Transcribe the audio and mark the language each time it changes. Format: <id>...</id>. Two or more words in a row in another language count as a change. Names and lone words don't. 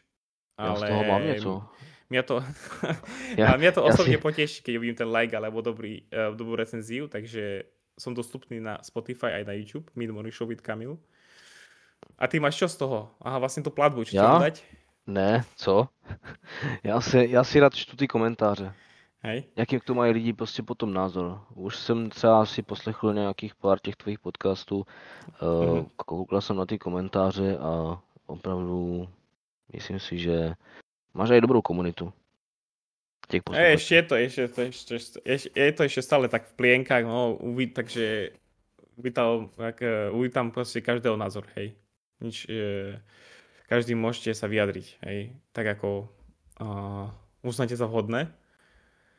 <sk>Ja z toho mám niečo. Mňa to osobne poteší, keď uvidím ten like alebo dobrú recenziu, takže som dostupný na Spotify aj na YouTube, Meet Morning Show with Kamil. A ty máš čo z toho? Aha, vlastne tú platbu, čo ti dať?</sk> <cs>Ne, co? Já si rád čtu ty komentáře.</cs> <sk>Hej.</sk> <cs>Jaký k tomu mají lidi prostě potom názor. Už jsem třeba si poslechl nějakých pár těch tvých podcastů, koukal jsem na ty komentáře a opravdu myslím si, že máš aj dobrou komunitu.</cs> <sk>Ešte je to ešte stále tak v plienkách, no, takže uvítam proste každého názor, hej. Každý môžete sa vyjadriť, hej, tak ako uznáte za vhodné.</sk>